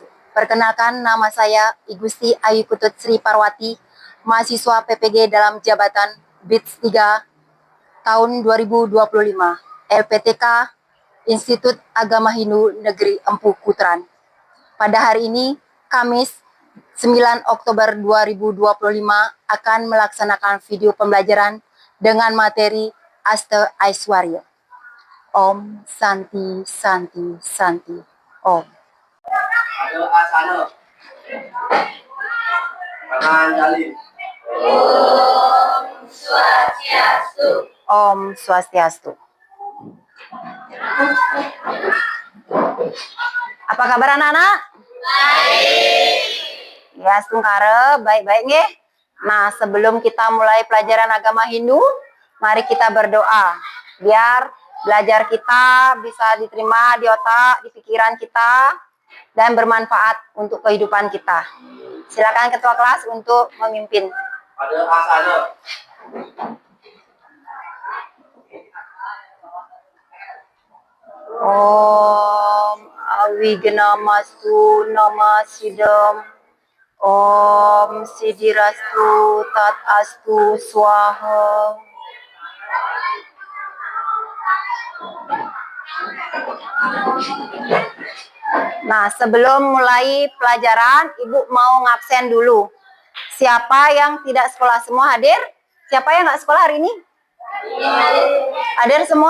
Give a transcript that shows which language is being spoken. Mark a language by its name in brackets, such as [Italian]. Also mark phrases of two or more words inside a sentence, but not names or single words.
[Indonesian] Perkenalkan, nama saya Igusti Ayu Putut Sri Parwati, mahasiswa PPG dalam jabatan BITS 3 tahun 2025, LPTK Institut Agama Hindu Negeri Empu Kutran. Pada hari ini, Kamis 9 Oktober 2025 akan melaksanakan video pembelajaran dengan materi Asta Aiswarya. [Sanskrit] Om Santi Santi Santi Om. [Indonesian] Ada asana. Tangan jalin. [Sanskrit] Om Swastiastu. Om Swastiastu. [Indonesian] Apa kabar anak-anak? Baik. Ya, Sungkara, baik-baik nggih. Nah, sebelum kita mulai pelajaran agama Hindu, mari kita berdoa biar belajar kita bisa diterima di otak, di pikiran kita, dan bermanfaat untuk kehidupan kita. Silakan ketua kelas untuk memimpin. Ada asana. [Sanskrit] Om Awignamastu Namasidam. Om Sidirastu Tat Astu Swaha. [Indonesian] Nah, sebelum mulai pelajaran, Ibu mau ngabsen dulu. Siapa yang tidak sekolah semua hadir? Siapa yang nggak sekolah hari ini? Hadir semua?